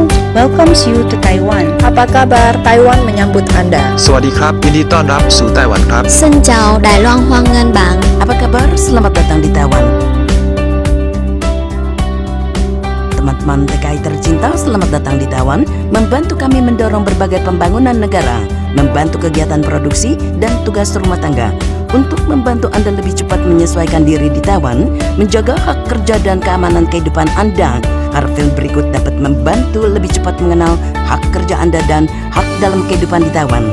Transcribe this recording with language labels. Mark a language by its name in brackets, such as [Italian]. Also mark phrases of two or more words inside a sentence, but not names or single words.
[English] welcomes you to Taiwan. [Indonesian] Apa kabar? Taiwan menyambut Anda. [Thai] สวัสดีครับยินดีต้อนรับสู่ไต้หวันครับ [Vietnamese] Xin chào Đài Loan Hoan nghênh bạn. [Indonesian] Apa kabar? Selamat datang di Taiwan. Teman-teman TKI tercinta, selamat datang di Taiwan. Membantu kami mendorong berbagai pembangunan negara, membantu kegiatan produksi dan tugas rumah tangga. Untuk membantu Anda lebih cepat menyesuaikan diri di Taiwan, menjaga hak kerja dan keamanan kehidupan Anda, Harfil berikut dapat membantu lebih cepat mengenal hak kerja Anda dan hak dalam kehidupan di Taiwan.